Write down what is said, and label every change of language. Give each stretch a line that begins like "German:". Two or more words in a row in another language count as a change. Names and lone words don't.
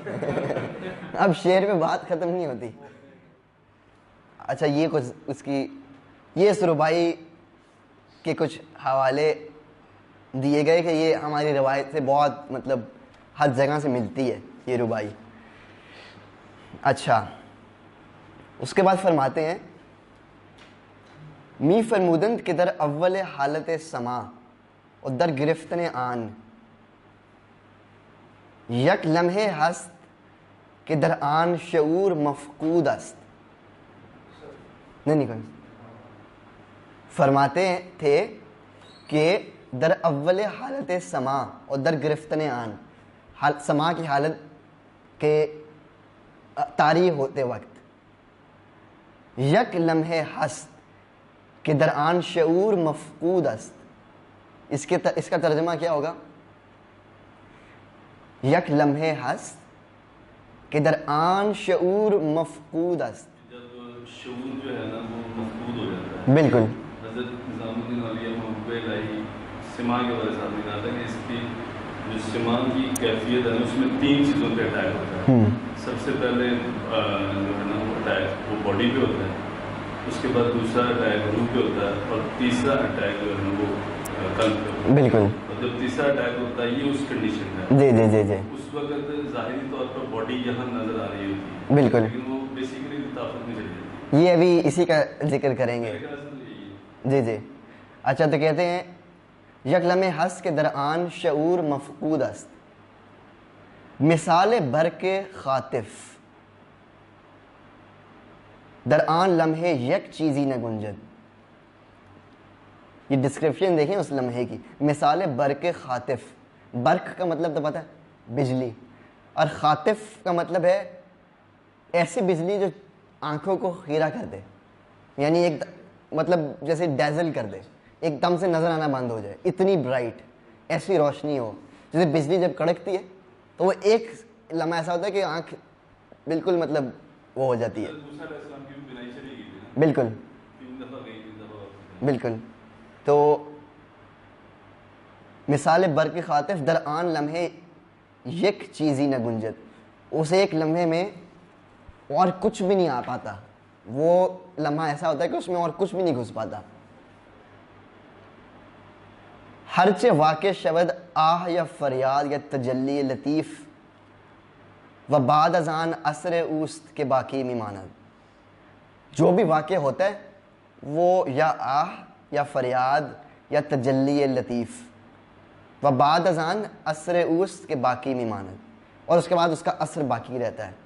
Urdu: اب شعر پہ بات ختم نہیں ہوتی. اچھا یہ کچھ اس کی یہ سربائی کے کچھ حوالے دیے گئے کہ یہ ہماری روایت سے بہت مطلب ہر جگہ سے ملتی ہے یہ ربائی. اچھا اس کے بعد فرماتے ہیں
Persian: می فرمودند کہ در اول حالت سما اور در گرفتن آن، یک لمحے ہست کہ در آن شعور مفقود است.
Urdu: نہیں فرماتے تھے کہ
Persian: در اول حالت سما اور در گرفتن آن،
Urdu: سما کی حالت کے طاری ہوتے وقت،
Persian: یک لمحے ہست کہ در آن شعور مفقود است.
Urdu: اس کا ترجمہ کیا ہوگا؟
Persian: یک لمحے ہست کہ در آن شعور مفقود است.
Urdu: جب شعور جو ہے نا وہ مفقود ہو جاتا ہے. بالکل. حضرت نظام الدین اولیاء محبوب الہی سما کے بارے صاحب نے کہا تھا کہ اس کی جو سما کی کیفیت ہے اس میں 3 چیزوں پہ اٹیک ہوتا ہے. سب سے پہلے جو ہے نا وہ اٹیک وہ باڈی پہ ہوتا ہے، اس کے بعد دوسرا اٹیک روح پہ ہوتا ہے، اور تیسرا اٹیک جو ہے نا وہ قلب پہ ہوتا ہے. بالکل. اور جب تیسرا اٹیک ہوتا ہے یہ اس کنڈیشن میں جی جی جی جی اس وقت ظاہری طور پر باڈی یہاں نظر آ رہی ہوتی ہے، بالکل. لیکن وہ بیسیکلی طاقت نہیں چلی جاتی. یہ ابھی اسی کا ذکر کریں گے. جی جی. اچھا تو کہتے ہیں
Persian: یک لمحے ہست کے درآن شعور مفقود است، مثال برق خاطف درآن لمحے یک چیزی نہ گنجد.
Urdu: یہ ڈسکرپشن دیکھیں اس لمحے کی،
Persian: مثال برق خاطف.
Urdu: برق کا مطلب تو پتہ ہے بجلی، اور خاطف کا مطلب ہے ایسی بجلی جو آنکھوں کو خیرہ کر دے، یعنی ایک مطلب جیسے ڈیزل کر دے، ایک دم سے نظر آنا بند ہو جائے. اتنی برائٹ ایسی روشنی ہو جیسے بجلی جب کڑکتی ہے تو وہ ایک لمحہ ایسا ہوتا ہے کہ آنکھ بالکل مطلب وہ ہو جاتی ہے. بالکل بالکل. تو
Persian: مثال برق خاطف در آن لمحے یک چیزی نہ گنجت,
Urdu: اس ایک لمحے میں اور کچھ بھی نہیں آ پاتا, وہ لمحہ ایسا ہوتا ہے کہ اس میں اور کچھ بھی نہیں گھس پاتا.
Persian: ہرچہ واقع شود آہ یا فریاد یا تجلی لطیف و بعد از آن اثر اوست کے باقی می ماند,
Urdu: جو بھی واقع ہوتا ہے وہ
Persian: یا آہ یا فریاد یا تجلی لطیف و بعد از آن اثر اوست کے باقی می ماند,
Urdu: اور اس کے بعد اس کا اثر باقی رہتا ہے.